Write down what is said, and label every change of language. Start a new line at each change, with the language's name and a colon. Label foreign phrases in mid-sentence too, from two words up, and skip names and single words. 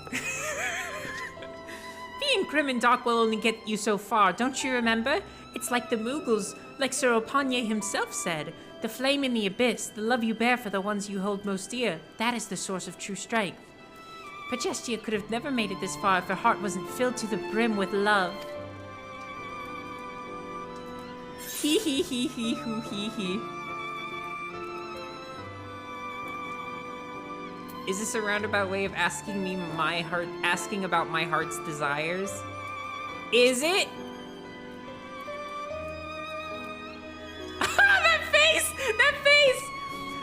English: Being grim and dark will only get you so far, don't you remember? It's like the Mughals, like Sir Opanye himself said. The flame in the abyss, the love you bear for the ones you hold most dear, that is the source of true strength. Progestia could have never made it this far if her heart wasn't filled to the brim with love. Hee hee hee hee hoo hee hee. Is this a roundabout way of asking about my heart's desires? Is it? That face!